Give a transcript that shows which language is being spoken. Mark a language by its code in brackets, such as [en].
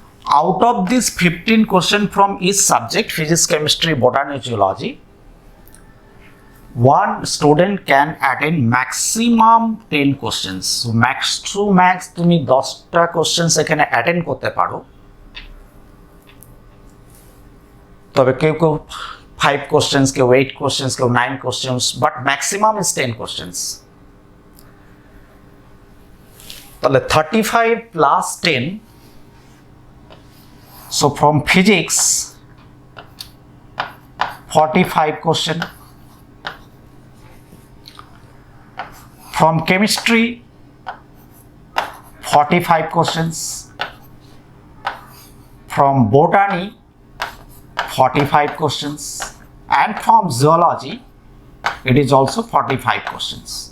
[en] Out of these 15 questions from each subject, physics, chemistry, botany, zoology, one student can attend maximum 10 questions. So max to max [bn] তুমি 10টা questions এখানে attend করতে পারো। [en] তবে কেউ 5 questions, কেউ 8 questions, কেউ 9 questions, but maximum is 10 questions. তাহলে 35 plus 10, so from physics 45 question, from chemistry 45 questions, from botany 45 questions, and from zoology it is also 45 questions.